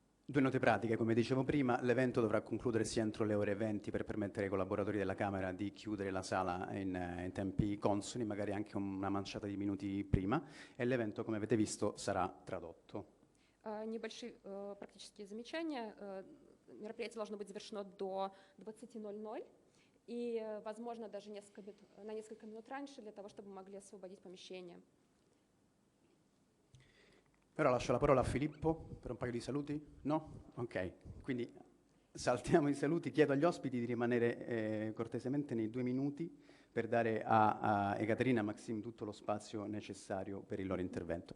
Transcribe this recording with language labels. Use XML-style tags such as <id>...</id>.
<it>2 note pratiche, come dicevo prima, l'evento dovrà concludersi entro le ore 20 per permettere ai collaboratori della Camera di chiudere la sala in tempi consoni, magari anche una manciata di minuti prima, e l'evento, come avete visto, sarà tradotto.</it> <ru>Небольшие практические замечания. Мероприятие должно быть завершено до 20:00 и, возможно, даже на несколько минут раньше, для того, чтобы мы могли освободить помещение.</ru> <it>Ora lascio la parola a Filippo per un paio di saluti? No? Ok, quindi saltiamo i saluti. Chiedo agli ospiti di rimanere cortesemente nei 2 minuti per dare a Ekaterina e Maxim tutto lo spazio necessario per il loro intervento.</it>